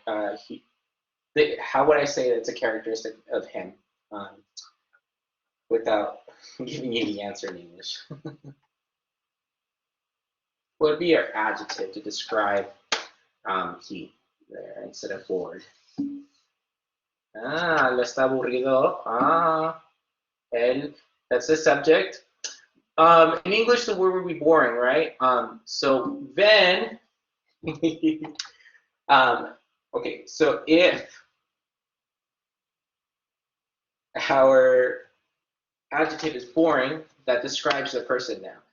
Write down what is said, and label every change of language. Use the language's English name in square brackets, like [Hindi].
[English] How would I say that's a characteristic of him without giving you the answer in English? What would be our adjective to describe he there instead of bored? [Spanish] Él está aburrido. Él, [English] that's the subject. In English, the word would be boring, right? So then, okay, so if our adjective is boring, that describes the person now.